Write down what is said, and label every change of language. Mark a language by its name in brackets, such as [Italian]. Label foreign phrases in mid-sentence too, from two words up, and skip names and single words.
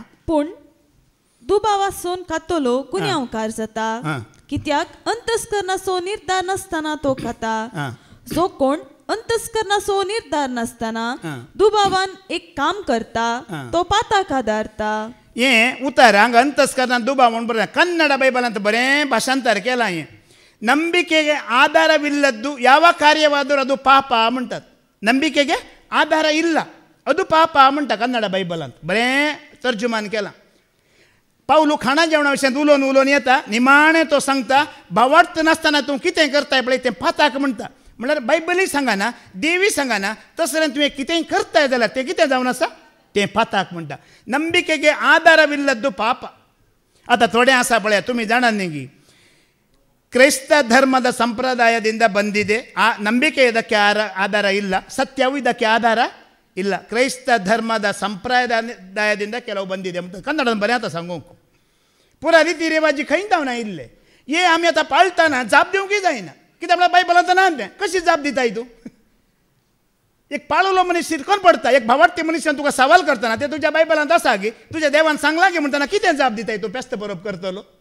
[Konkani] पूण दुबावासून खातलो गुन्यांवकार जाता, कित्याक अंतस्करणाचो निर्धार नासतना तो खाता. जो कोण अंतस्करणाचो निर्धार नासतना दुबावान एक काम करता तो पाताक आदारता. हें उतार हांगा अंतस्करणांत दुबाव म्हूण बरें कन्नड बायबलांत बरें भाशांतर केलां. [Kannada] हें ನಂಬಿಕೆಗೆ ಆಧಾರವಿಲ್ಲದ್ದು ಯಾವ ಕಾರ್ಯವಾದರೂ ಅದು ಪಾಪ म्हणटात. ನಂಬಿಕೆಗೆ ಆಧಾರ ಇಲ್ಲ ಅದು ಪಾಪ [Konkani] म्हणटा कन्नड बायबलांत बरें तर्जुमान केलां. पावलू खाणा जेवणा विशयात उलोवन उलोवन येता, निमाणें तो सांगता भावार्थ नासतना तूं कितें करताय पळय तें पाताक म्हणटा. म्हळ्यार बायबलूय सांगना, देवी सांगना, तसलें तुवें कितेंय करताय जाल्यार तें कितें जावन आसा तें पाताक म्हणटा. [Kannada] ನಂಬಿಕೆಗೆ ಆಧಾರವಿಲ್ಲದ್ದು ಪಾಪ. [Konkani] आतां थोडें आसा पळया तुमी जाणात न्ही की [Kannada] ಕ್ರೈಸ್ತ ಧರ್ಮದ ಸಂಪ್ರದಾಯದಿಂದ ಬಂದಿದೆ. ಆ ನಂಬಿಕೆ ಇದಕ್ಕೆ ಆಧಾರ ಇಲ್ಲ, ಸತ್ಯವೂ ಇದಕ್ಕೆ ಆಧಾರ ಇಲ್ಲ. ಕ್ರೈಸ್ತ ಧರ್ಮದ ಸಂಪ್ರದಾಯದಿಂದ ಕೆಲವು ಬಂದಿದೆ ಅಂತ [Konkani] कन्नडान बरें आतां सांगूंक. पुरा रिती रिवाजी खंय जावना इल्ले हे आमी आतां पाळटाना जाप दिवंकय जायना. कित्याक म्हळ्यार बायबलांत ना तें कशी जाप दिताय तूं. एक पाळुलो मनीस शिरकोन पडटा, एक भावार्थी मनशान तुका सवाल करतना ते तुज्या बायबलांत आसा की तुज्या देवान सांगलां की म्हणटना कितें जाप दिताय तूं पेस्त बरोवप करतलो.